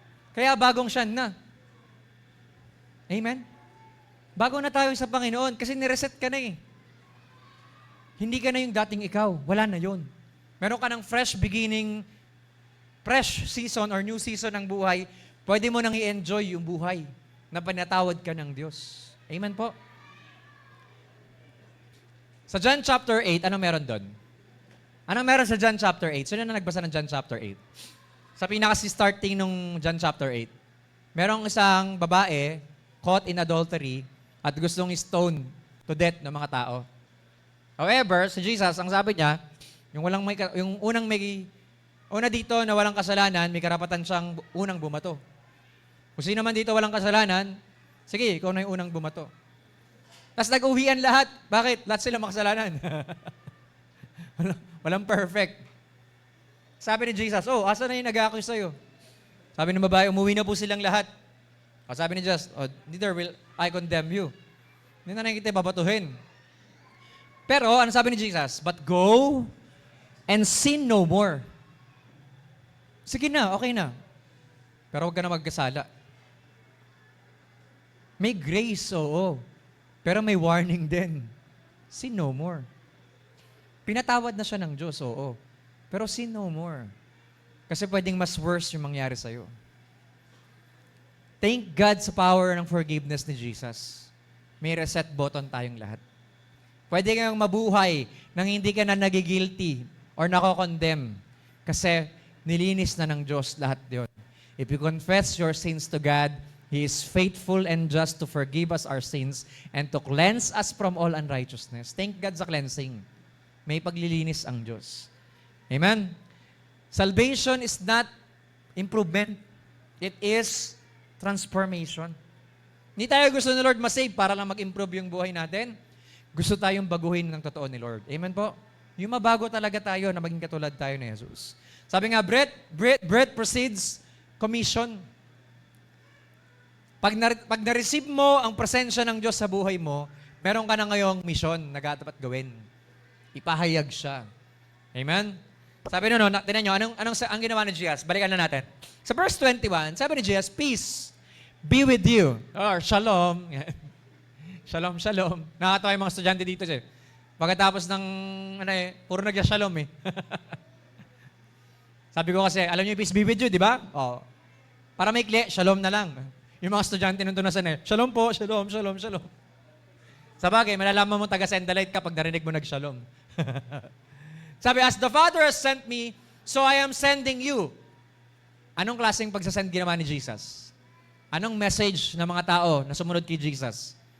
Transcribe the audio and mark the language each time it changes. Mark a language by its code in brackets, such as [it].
[tl] Kaya bagong Sean na. Amen? Bago na tayo sa Panginoon kasi nireset ka na eh. Hindi ka na yung dating ikaw. Wala na yun. Meron ka ng fresh beginning, fresh season or new season ng buhay. Pwede mo nang i-enjoy yung buhay na pinatawad ka ng Diyos. Amen po? Sa John chapter 8, ano meron doon? Anong meron sa John chapter 8? Sino na nagbasa ng John chapter 8? Sa pinaka-starting nung John chapter 8, merong isang babae caught in adultery at gustong stone to death ng mga tao. However, si Jesus, ang sabi niya, una dito na walang kasalanan, may karapatan siyang unang bumato. Kung sino man dito walang kasalanan, sige, ikaw na yung unang bumato. Tapos nag-uwian lahat. Bakit? Lahat sila makasalanan. Walang perfect. Sabi ni Jesus, asa na yung nag-accuse sa'yo? Sabi ng babae, umuwi na po silang lahat. [en] Sabi ni Jesus, neither will I condemn you. [tl] Hindi na kita babatuhin. Pero, ano sabi ni Jesus? But go and sin no more. Sige na, okay na. Pero huwag ka na magkasala. May grace, oo. Pero may warning din. Sin no more. Pinatawad na siya ng Diyos, oo. Pero sin no more. Kasi pwedeng mas worse yung mangyari sa'yo. Thank God sa power ng forgiveness ni Jesus. May reset button tayong lahat. Pwede kang mabuhay nang hindi ka na nagigilty or nako-condemn. Kasi nilinis na ng Diyos lahat yun. [en] If you confess your sins to God, He is faithful and just to forgive us our sins and to cleanse us from all unrighteousness. [tl] Thank God sa cleansing. May paglilinis ang Diyos. Amen? [en] Salvation is not improvement. It is transformation. [tl] Hindi tayo gusto ni Lord masave para lang mag-improve yung buhay natin. Gusto tayong baguhin ng totoo ni Lord. Amen po? Yung mabago talaga tayo na maging katulad tayo ni Jesus. [en] Sabi nga, breath precedes commission. [tl] Pag na-receive mo ang presensya ng Diyos sa buhay mo, meron ka na ngayong mission na dapat gawin. Ipahayag siya. Amen? Sabi tinan nyo, ang ginawa ni Jesus? Balikan na natin. Sa verse 21, sabi ni Jesus, peace be with you. Or shalom. Shalom, shalom. Nakakatawa yung mga estudyante dito siya. Pagkatapos ng, puro nagja-shalom eh. Sabi ko kasi, alam niyo yung peace be with you, di ba? Oh. Para may kli, shalom na lang. Yung mga estudyante nung tunasan shalom po, shalom, shalom, shalom. Sa bagay, malalaman mo taga-Sendalite kapag narinig mo nag-shalom. [en] Sabi, as the Father has sent me, so I am sending you. [tl] Anong klaseng pagsasend ginawa ni Jesus? Anong message ng mga tao na sumunod kay Jesus?